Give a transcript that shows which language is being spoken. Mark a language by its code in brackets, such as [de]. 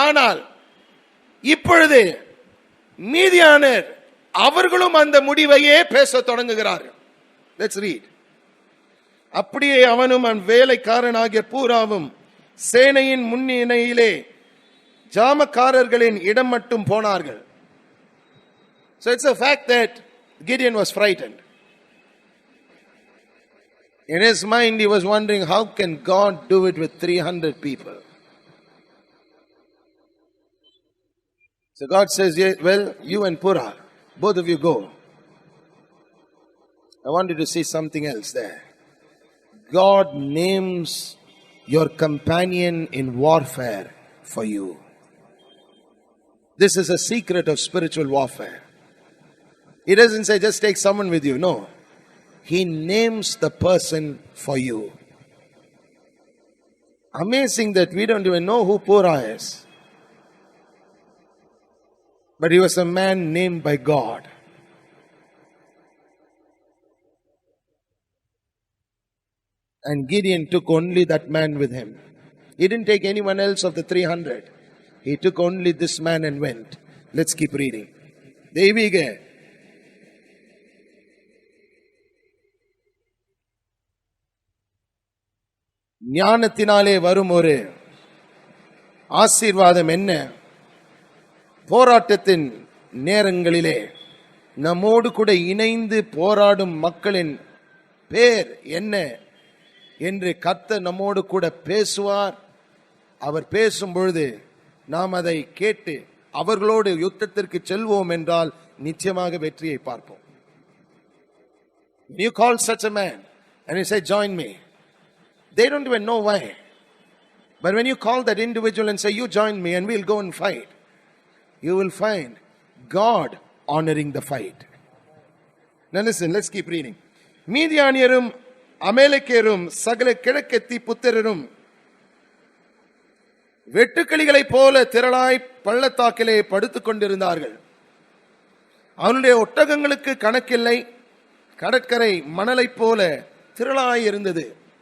[ta] ஆனால் இப்பொழுது மீதியானர் அவர்களும் அந்த முடிவையே பேச தொடங்குகிறார்கள். [en] Let's read. [ta] அப்படியே அவனும் அவன் வேலைக்காரனாகிய பூராவும் சேனையின் முன்னிலையிலே ஜாமக்காரர்களின் இடம் மட்டும் போனார்கள். [en] So it's a fact that Gideon was frightened. In his mind he was wondering, how can God do it with 300 people? So God says, yeah, well, you and Purah, both of you go. I want you to see something else there. God names your companion in warfare for you. This is a secret of spiritual warfare. He doesn't say just take someone with you. No. He names the person for you. Amazing that we don't even know who Purah is. But he was a man named by God. And Gideon took only that man with him. He didn't take anyone else of the 300. He took only this man and went. Let's keep reading. [ta] தெய்வீக ஞானத்தினாலே வரும் ஒரு ஆசீர்வாதம் என்ன? போராட்டத்தின் நேரங்களிலே நம்மோடு கூட இணைந்து போராடும் மக்களின் பேர் என்ன என்று கர்த்தர் நம்மோடு கூட பேசுவார். அவர் பேசும் பொழுது நாம் அதை கேட்டு அவர்களோடு யுத்தத்திற்கு செல்வோம் என்றால் நிச்சயமாக வெற்றியை பார்ப்போம். [en] You call such a man and you say, join me. They don't even know why. But when you call that individual and say, you join me and we'll go and fight, you will find God honoring the fight. Now listen, let's keep reading. [ta] மீதியானியரும் அமேலெக்கேரும் சகல கிழக்கத்தி புத்திரரும் வெட்டுக்கிளிகளைப் போல திரளாய் பள்ளத்தாக்கிலே படுத்துக் கொண்டிருந்தார்கள். அவனுடைய ஒட்டகங்களுக்கு கணக்கில்லை, கடற்கரை மணலைப் போல திரளாய் இருந்தது.